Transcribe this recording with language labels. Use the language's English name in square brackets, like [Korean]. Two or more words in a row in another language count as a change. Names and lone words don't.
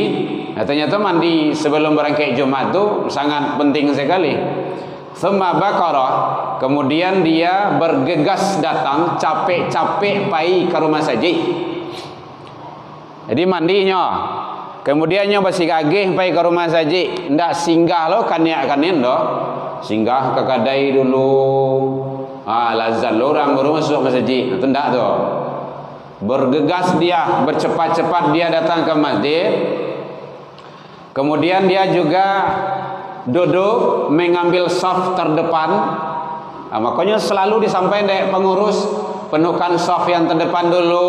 [Indonesian] Ternyata mandi sebelum berangkat Jumat itu sangat penting sekali. [Arabic] Tsumma baqarah, [Indonesian] kemudian dia bergegas datang, capek-capek pai ke rumah sajid. [Minangkabau] Jadi mandinya, kemudiannya bersih gagih pai ke rumah saji, ndak singgah lo kaniak-kanian do, singgah ke kedai dulu, lazat lo orang baru masuk masjid, itu ndak tu. [Indonesian] Bergegas dia, bercepat-cepat dia datang ke masjid. Kemudian dia juga duduk mengambil saf terdepan. Makanya selalu disampaikan dari pengurus, penuhkan saf yang terdepan dulu.